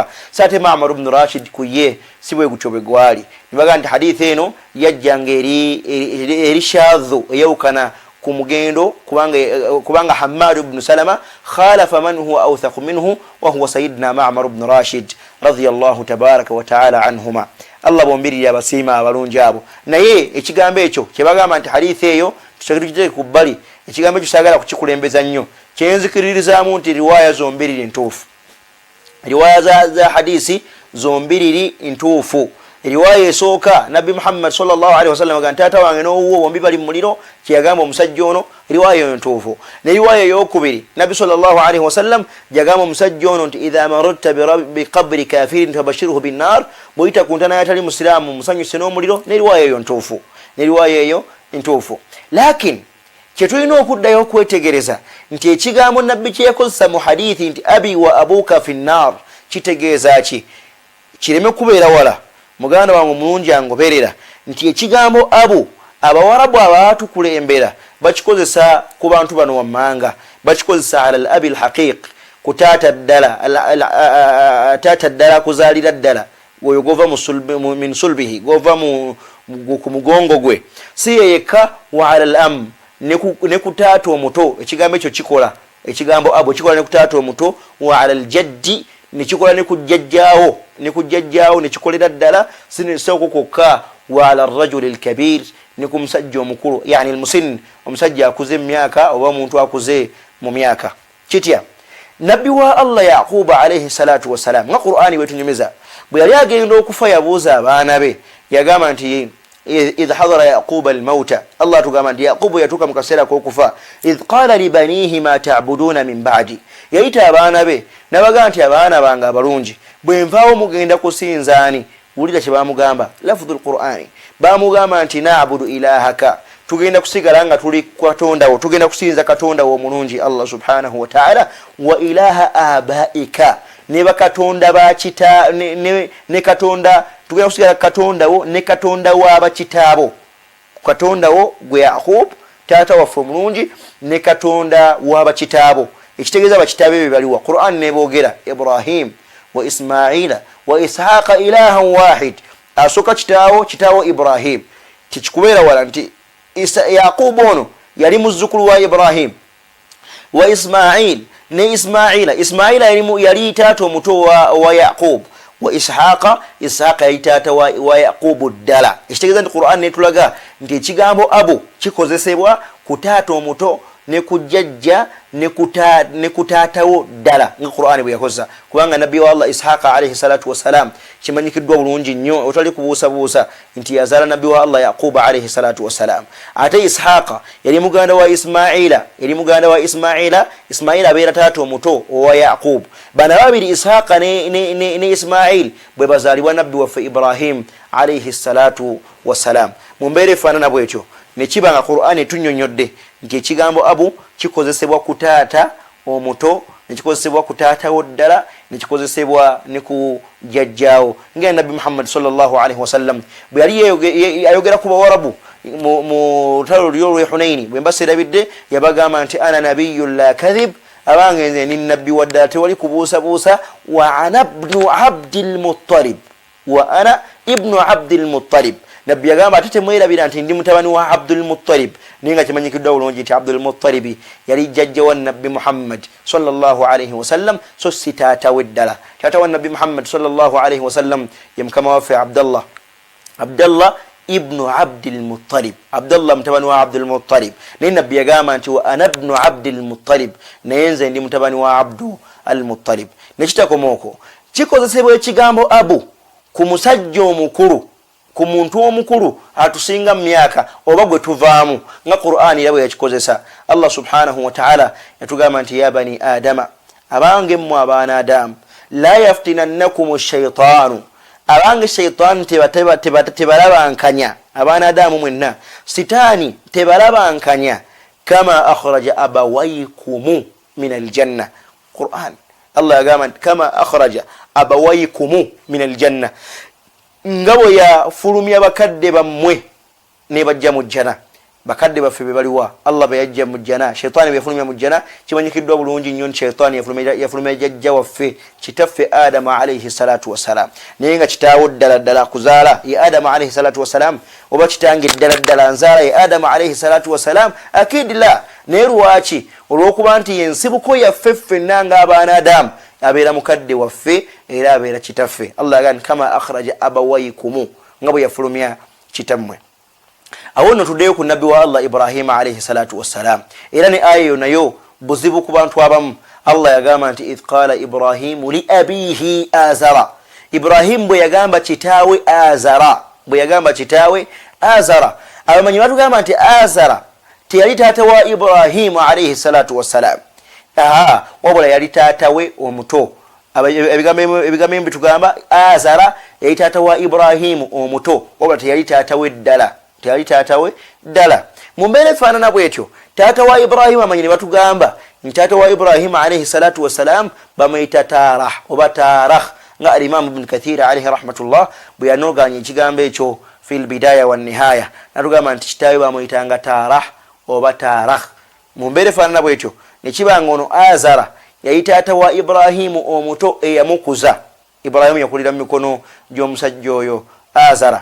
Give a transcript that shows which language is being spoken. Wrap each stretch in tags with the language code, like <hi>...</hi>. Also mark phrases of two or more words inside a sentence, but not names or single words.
<lg>saate Ma'mar ibn Rashid ku ye si bwe gutyo bwe gwali. nibaga nti hadithi eno yajjanga eri shadhu eyawukana ku mugendo, kubanga Hammad ibn Salama</lg> <ar>خالف من هو أوثق منه وهو سيدنا معمر بن راشد رضي الله تبارك وتعالى عنهما.</ar> <lg>Allah bombirira abasiima abalungi abo. naye ekigambo ekyo kyebagamba nti hadithi eyo tutegekite ku bbali, ekigambo ekyo saagala kukikulembeza nnyo, kyenzikiririzaamu nti riwaaya zombiriri ntuufu, riwaaya za hadisi zombiriri ntuufu. riwaaya esooka nabbi Muhammad</lg> <ar>صلى الله عليه وسلم</ar> <lg>agamba taata wange n'owuwo bombi bali mu muliro, kyeyagamba omusajja ono, riwaaya eyo ntuufu. ne riwaaya ey'okubiri nabbi</lg> <ar>صلى الله عليه وسلم</ar> <lg>gyagamba omusajja ono nti</lg> <ar>إذا مررت بقبر كافر فبشره بالنار,</ar> <lg>bw'oyita ku ntaana yatali musiraamu musanyuse n'omuliro, ne riwaaya eyo ntuufu, ne riwaaya eyo ntuufu. lakin kyetulina okuddayo okwetegereza nti ekigambo nabbi kyeyakozesa mu hadithi nti</lg> <ar>أبي وأبوك في النار</ar> <lg>kitegeeza ki? kireme kubeera wala muganda wange mulungi angoberera nti ekigambo abu abawarabu abatukulembera bakikozesa ku bantu bano wammanga, bakikozesa</lg> <ar>على الأب الحقيقي,</ar> <lg>ku taata ddala kuzaalira ddala, oyo gova</lg> <ar>من صلبه,</ar> <lg>gova ku mugongo gwe, si yeyeka</lg> <ar>وعلى العم</ar> <lg>ne ku taata omuto. ekigambo ekyo kikola, ekigambo abu kikola ne ku taata omuto,</lg> <ar>وعلى الجد</ar> <lg>nekikola ne kujjajjaawo nekikolera ddala sinisoko kokka,</lg> <ar>وعلى الرجل الكبير</ar> <lg>ne ku musajja omukulu,</lg> <ar>يعني المسن,</ar> <lg>omusajja akuze mu myaka oba omuntu akuze mu myaka. kitya nabbi wa Allah Yaquba</lg> <ar>عليه الصلاة والسلام</ar> <lg>nga Qur'ani wetunyumiza, bwe yali agenda okufa yabuuza abaana be, yagamba nti</lg> <ar>إذ حضر يعقوب الموت,</ar> <lg>Allah tugamba nti Yaqubu yatuuka mu kaseera k'okufa,</lg> <ar>إذ قال لبنيه ما تعبدون من بعدي,</ar> <lg>yayita abaana be n'abagamba nti abaana bange abalungi bwe nvaawo mugenda kusinzaani. wulira kye baamugamba,</lg> <ar>لفظ القرآن,</ar> <lg>baamugamba nti</lg> <ar>نعبد إلهك,</ar> <lg>tugenda kusigala nga tuli katondawo, tugenda kusinza katondawo omulungi Allah</lg> <ar>سبحانه وتعالى, وإله آبائك,</ar> <lg>ne bakatonda bakita ne katonda, tugenda kusigala katondawo ne katonda w'abakitaabo, katondawo gwe Yaqub taata waffe omulungi ne katonda w'abakitaabo. ekitegeeza abakitaabe be baliwa. Qur'an neboogera</lg> <ar>إبراهيم وإسماعيل وإسحاق إلهاً واحداً,</ar> <lg>asooka kitaawo Ibrahim, tikikubeera wala nti Yaqubu ono yali muzzukulu wa Ibrahim wa Ismail ne Ismaila yali taata omuto wa Yaqub wa Ishaqa yali taata wa Yaqubu ddala. Ekitegeeza nti Qur'an netulaga nti ekigambo abu kikozesebwa ku taata omuto ne kujjajja ne kutaatawo ddala nga Qur'an bwe yakozesa, kubanga nabbi wa Allah Ishaqa</lg> <ar>عليه الصلاة والسلام</ar> <lg>kimanyikiddwa bulungi nnyo otali kubuusabuusa nti yazaala nabbi wa Allah Yaquba</lg> <ar>عليه الصلاة والسلام.</ar> <lg>Ate Ishaqa yali muganda wa Ismaila abeera taata omuto owa Yaqub. Bana babiri Ishaqa ne Ismail bwe bazaalibwa nabbi waffe Ibrahim</lg> <ar>عليه الصلاة والسلام.</ar> <lg>Mu mbeera efaanana bwetyo ne kiba nga Qur'an etunnyonnyodde nti ekigambo abu kikozesebwa ku taata omuto, ne kikozesebwa ku taatawo ddala, ne kikozesebwa ne ku jjajjaawo. Nga nabbi Muhammad</lg> <ar>صلى الله عليه وسلم</ar> <lg>bwe yali ayogera ku Bawarabu mu lutalo lw'olwe Hunaini, bwe mbaseerabidde yabagamba nti</lg> <ar>أنا النبي لا كذب,</ar> <lg>abange nze ni nabbi waddala tewali kubuusabuusa.</lg> <ar>وأنا ابن عبد المطلب,</ar> <lg>nabbi yagamba ate temwerabira nti ndi mutabani wa Abdul Muttalib, naye nga kimanyikiddwa bulungi nti Abdul Muttalib yali jjajja wa nabbi Muhammad</lg> <ar>صلى الله عليه وسلم,</ar> <lg>so si taata we ddala. Taata wa nabbi Muhammad</lg> <ar>صلى الله عليه وسلم</ar> <lg>ye mukama waffe Abdallah ibnu Abdil Muttalib, Abdallah mutabani wa Abdul Muttalib. Naye nabbi yagamba nti</lg> <ar>وأنا ابن عبد المطلب,</ar> <lg>naye nze ndi mutabani wa Abdu al Muttalib. Nekitakomooko kikozesebwa ekigambo abu ku musajja omukulu, ku muntu omukulu atusinga mu myaka oba gwe tuvaamu, nga Qur'an era bwe yakikozesa. Allah</lg> <ar>سبحانه وتعالى</ar> <lg>yatugamba nti</lg> <ar>يا بني آدم,</ar> <lg>abange mmwe abaana Adamu,</lg> <ar>لا يفتننكم الشيطان,</ar> <lg>abange shaytaan tebalabankanya, abaana Adamu mwenna sitaani tebalabankanya,</lg> <ar>كما أخرج أبويكم من الجنة. Qur'an Allah yagamba كما أخرج أبويكم من الجنة,</ar> <lg>nga bwe yafulumya bakadde bammwe ne bajja mu jjana. Bakadde baffe be baliwa Allah be yajja mu jjana, shaytaani be yafulumya mu jjana. Kimanyikiddwa bulungi nnyo nti shaytaani yafulumya jjajja waffe kitaffe Adamu</lg> <ar>عليه الصلاة والسلام,</ar> <lg>naye nga kitaawo ddala kuzaala ye Adamu</lg> <ar>عليه الصلاة والسلام,</ar> <lg>oba kitange ddala nzaala ye Adamu</lg> <ar>عليه الصلاة والسلام? أكيد لا.</ar> <lg>Naye lwaki? Olw'okuba nti yensibuko yaffe ffenna ng'abaana Adamu abeera mukadde waffe era abeera kitaffe. Allah agamba</lg> <ar>كما أخرج أبويكم,</ar> <lg>nga bwe yafulumya kitammwe. Awo nno tuddeyo ku nabbi wa Allah Ibrahim</lg> <ar>عليه الصلاة والسلام,</ar> <lg>era ne aya eyo nayo buzibu ku bantu abamu. Allah yagamba nti</lg> <ar>إذ قال إبراهيم لأبيه آزر,</ar> <lg>Ibrahim bwe yagamba kitaawe Azara, abamanyi batugamba nti Azara teyali taata wa Ibrahimu</lg> <ar>عليه الصلاة والسلام,</ar> <lg>wabula yali taata we omuto. Ebigambo bitugamba Azara yali taata wa Ibrahimu omuto, wabula teyali taata we ddala. Mu mbeera efaanana bwetyo taata wa Ibrahimu amanyi ne batugamba nti taata wa Ibrahimu</lg> <ar>عليه الصلاة والسلام</ar> <lg>bamuyita Tarah oba Tarah, nga al-Imam Ibn Kathir</lg> <ar>عليه رحمة الله</ar> <lg>bwe yanoganya ekigambo ekyo fil bidaya wan nihaya, natugamba nti kitaawe bamuyitanga Tarah oba Tarah. Mu mbeera efaanana bwetyo ne kibanga ono Azara yali taata wa Ibrahimu omuto eyamukuza. Ibrahimu yakulira mu mikono gy'omusajja oyo Azara.</lg>